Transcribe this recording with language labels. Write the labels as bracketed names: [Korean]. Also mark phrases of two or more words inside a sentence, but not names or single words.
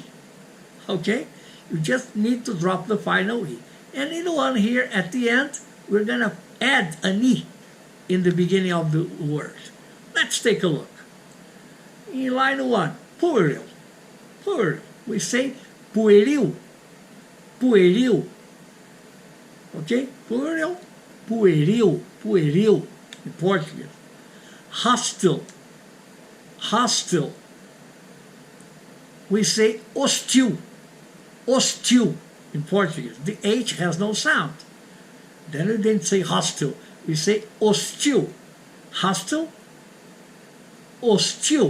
[English] Okay? You just need to drop the final E. And in the one here at the end, we're going to add an E in the beginning of the word. Let's take a look. In line 1, pueril. Pueril. We say pueril. Pueril. Okay? Pueril. Pueril. Pueril. In Portuguese. Hostile. Hostile. We say hostil. Hostil in Portuguese. The H has no sound. Then we didn't say hostile. We say hostil. Hostile. Hostil.